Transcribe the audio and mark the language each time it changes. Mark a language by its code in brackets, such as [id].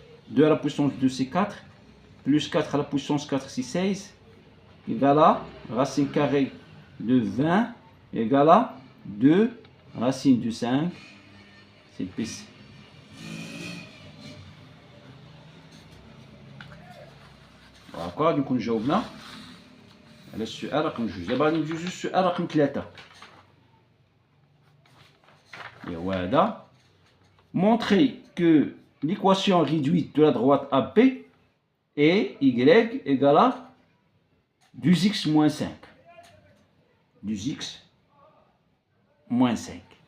[fr] 2 à la puissance 2 c'est 4, plus 4 à la puissance 4 c'est 16, égale à racine carrée de 20, égale à 2 racine de 5, c'est PC. D'accord, donc on [ar] جاوبنا على السؤال رقم 2. دابا غادي ندوزو للسؤال رقم 3. هو هذا. [fr] Montrer que l'équation réduite de la droite AB est y égale à 2x moins 5. 2x moins 5.